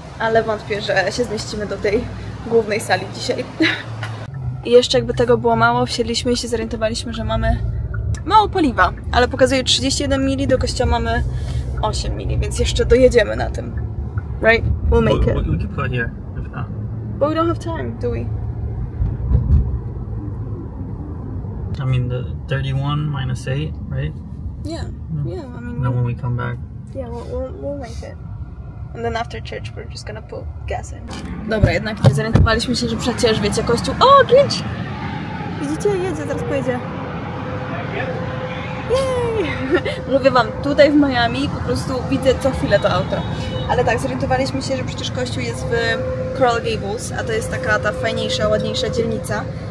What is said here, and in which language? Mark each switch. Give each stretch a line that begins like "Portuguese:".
Polish: Ale wątpię, że się zmieścimy do tej głównej sali dzisiaj. I jeszcze jakby tego było mało, wsiedliśmy i się zorientowaliśmy, że mamy mało paliwa. Ale pokazuje 31 mili, do kościoła mamy 8 mili, więc jeszcze dojedziemy na tym.
English: Right? We'll make it. We could put here, if not. But we don't have time, do we? I mean, the 31 minus 8, right? Yeah, yeah, I mean... Then when we come back. Yeah, we'll make it. And then after church we're just gonna put gas in.
Polish: Dobra, jednak nie zorientowaliśmy się, że przecież, wiecie, kościół... O, Grinch! Widzicie? Jedzie, zaraz pojedzie. Jej! Mówię wam, tutaj w Miami po prostu widzę co chwilę to auto. Ale tak, zorientowaliśmy się, że przecież kościół jest w Coral Gables, a to jest taka ta fajniejsza, ładniejsza dzielnica.